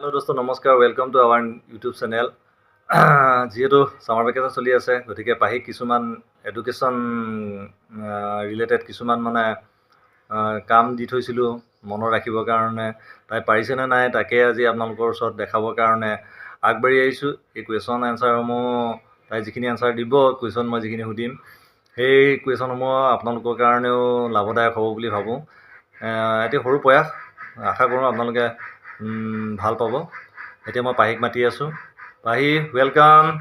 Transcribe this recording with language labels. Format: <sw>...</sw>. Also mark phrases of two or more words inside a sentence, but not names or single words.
<hi>हेलो दोस्तों नमस्कार</hi> <en>welcome to our YouTube channel</en> <as>যিহেতু</as> <en>summer vacation</en> <as>চলি আছে গতিকে পাহিক কিছুমান এডুকেশ্যন ৰিলেটেড কিছুমান মানে কাম দি থৈছিলোঁ মনত ৰাখিবৰ কাৰণে তাই পাৰিছেনে নাই তাকে আজি আপোনালোকৰ ওচৰত দেখাবৰ কাৰণে আগবাঢ়ি আহিছোঁ এই</as> <en>question answerসমূহ</en> <as>তাই যিখিনি এনচাৰ দিব কুৱেশ্যন মই যিখিনি সুধিম সেই কুৱেশ্যনসমূহ আপোনালোকৰ কাৰণেও লাভদায়ক হ'ব বুলি ভাবোঁ এটি সৰু প্ৰয়াস আশা কৰোঁ আপোনালোকে ভাল পাব এতিয়া মই পাহিক মাতি আছোঁ পাহি ৱেলকাম</as>